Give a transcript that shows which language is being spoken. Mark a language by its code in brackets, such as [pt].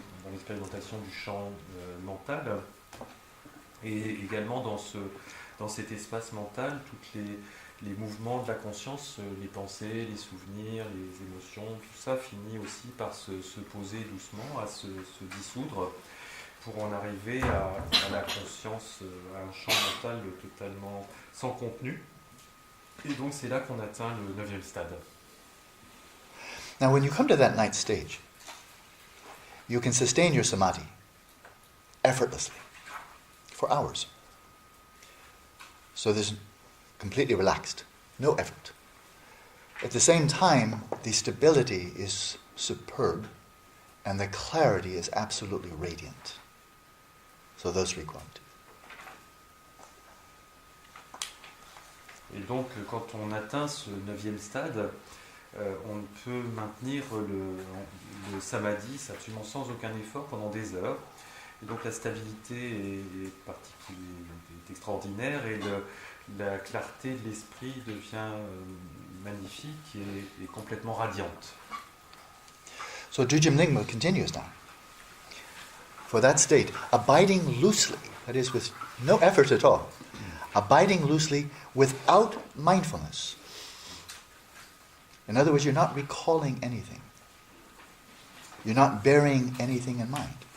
[fr] l'expérimentation du champ mental, et également dans cet espace mental, tous les mouvements de la conscience, les pensées, les souvenirs, les émotions, tout ça finit aussi par se poser doucement, à se dissoudre, pour en arriver à la conscience, à un champ mental totalement sans contenu. Et donc c'est là qu'on atteint le 9e stade. [en] Now, when you come to that ninth stage, you can sustain your samadhi effortlessly for hours. So there's completely relaxed, no effort. At the same time, the stability is superb and the clarity is absolutely radiant. So those three qualities. [fr] Et donc, quand on atteint ce 9e stade, on peut maintenir le samadhi absolument sans aucun effort pendant des heures. Et donc la stabilité est extraordinaire et la clarté de l'esprit devient magnifique et complètement radiante. [en] So Jujim Nyingma continues now. For that state, abiding loosely, that is with no effort at all, abiding loosely without mindfulness. In other words, you're not recalling anything. You're not bearing anything in mind.